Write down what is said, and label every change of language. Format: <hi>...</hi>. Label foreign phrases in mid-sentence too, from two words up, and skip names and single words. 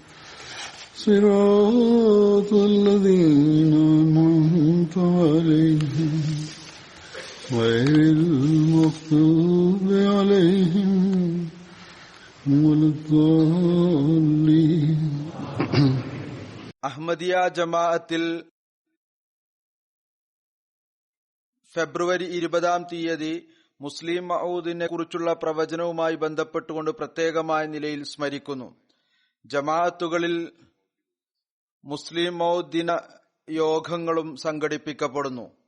<ar>صراط الذين أنعمت عليهم غير المغضوب عليهم ولا الضالين.</ar> <ml>അഹ്മദിയ ജമാഅത്തിൽ ഫെബ്രുവരി 20 മുസ്ലിം മഊദിനെ കുറിച്ചുള്ള പ്രവചനവുമായി ബന്ധപ്പെട്ടുകൊണ്ട് പ്രത്യേകമായ നിലയിൽ സ്മരിക്കുന്നു. ജമാഅത്തുകളിൽ മുസ്ലിം മൗദ് ദിന യോഗങ്ങളും സംഘടിപ്പിക്കപ്പെടുന്നു.</ml>